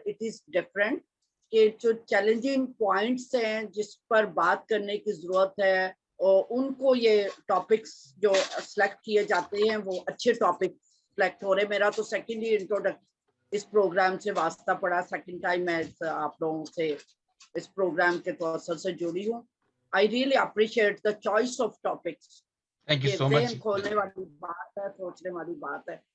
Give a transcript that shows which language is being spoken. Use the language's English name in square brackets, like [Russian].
[English] it is different [Urdu] کہ جو challenging points ہیں جس پر بات کرنے کی ضرورت ہے, اور ان کو یہ ٹاپکس جو سلیکٹ کیے جاتے ہیں وہ اچھے ٹاپک سلیکٹ ہو رہے. میرا تو سیکنڈ ہی انٹروڈکٹ اس پروگرام سے واسطہ پڑا, سیکنڈ ٹائم میں آپ لوگوں سے اس پروگرام کے توسط سے جڑی ہوں. [English] I really appreciate the choice of topics. Thank you so much. [Urdu] کھولنے والی بات ہے, سوچنے والی بات ہے.